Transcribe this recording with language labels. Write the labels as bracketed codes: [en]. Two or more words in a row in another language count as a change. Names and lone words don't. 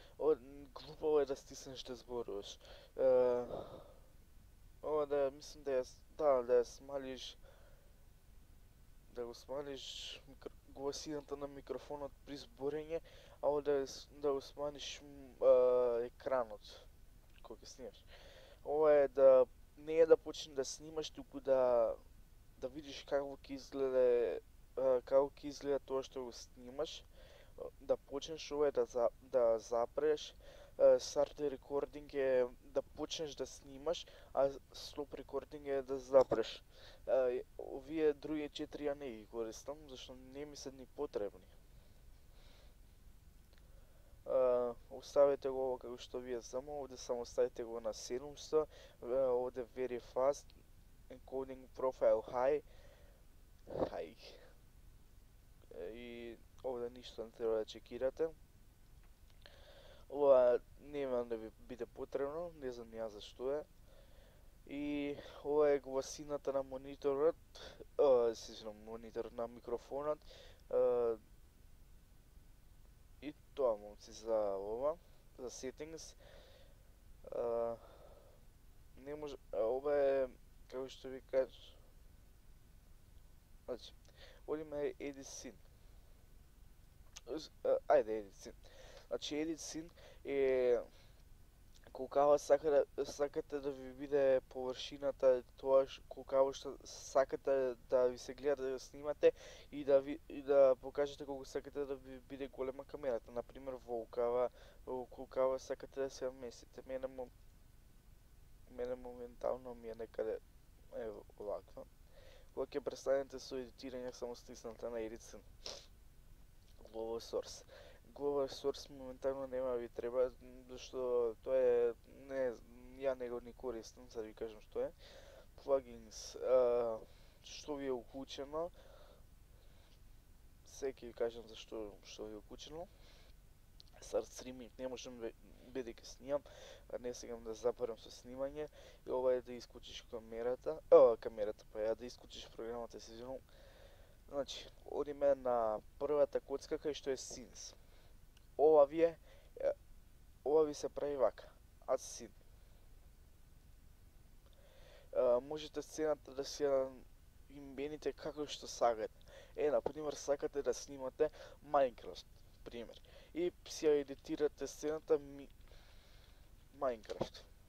[mk] Ова глупаво е да стиснеш да зборуваш. Ова да мислам да ја смалиш, да го смалиш гласината на микрофонот при зборење, а овде да го сманиш екранот кога ќе снимаш. Ова е да не е да почнеш да снимаш, туку да видиш како ќе изгледа тоа што го снимаш, да почнеш ова е да запреш. [en] Start recording [mk] е да почнеш да снимаш, а [en] stop recording [mk] е да запреш. Овие други 4 ја не ги користам, зашто не ми се ни потребни. Оставете го ово како што ви е само, овде само ставите го на 700, овде [en] very fast, encoding profile high, [mk] и овде ништо не треба да чекирате. Ова нема да ви биде потребно, не знам ја зашто е. И ова е гласината на мониторот, мониторот на микрофонот. И тоа момци за ова, за settings. Не може, ова е како што ви кажа. Значи, одиме [en] edit scene. Ајде edit scene. [mk] Значи [en] edit scene [mk] е колкава сакате да ви биде површината, тоа колкаво што сакате да ви се гледа да ја снимате и да покажете колку сакате да ви биде голема камерата. Например, во колкава сакате да се вместите. Мене моментално ми е некаде оваква. Кога ќе престанете со едитирање, само стиснете на [en] edit scene. Global source. Global source [mk] моментално нема ви треба, зашто тоа е ја него не користам, за да ви кажам што е. Plugins, што ви е уклучено, ќе ви кажам зашто што ви е уклучено. [en] Start streaming [mk] не можам бидејќи снимам, не сегам да запарам со снимање, и ова е да исклучиш камерата, па ја да исклучиш програмата, се извинувам. Значи, одиме на првата коцка кај што е scenes. Ова ви се прави вака, [en] add scene. [mk] Можете сцената да си ја имените како што сакате. Например, сакате да снимате Minecraft, пример. И си ја едитирате сцената Minecraft.